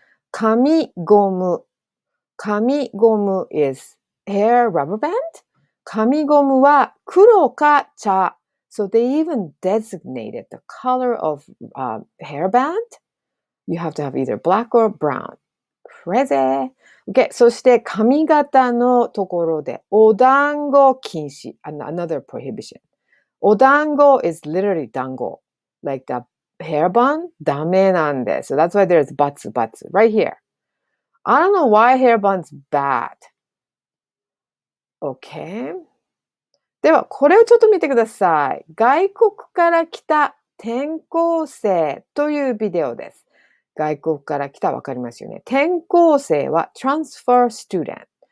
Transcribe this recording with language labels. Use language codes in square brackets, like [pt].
[en] 紙ゴム. 紙ゴム is hair rubber band. [ja] 紙ゴムは黒か茶。 [en] So they even designated the color of hairband. You have to have either black or brown. Crazy. [ja] Okay, そして髪型のところでお団子禁止。 [en] Another prohibition. お団子 is literally 団子. Like the hair bun? [ja] ダメなんです。 [en] So that's why there's butts right here. I don't know why hair bun's bad. Okay. [ja] では、これをちょっと見てください。外国から来た転校生というビデオです。外国から来たわかりますよね。 [en] 転校生は transfer student.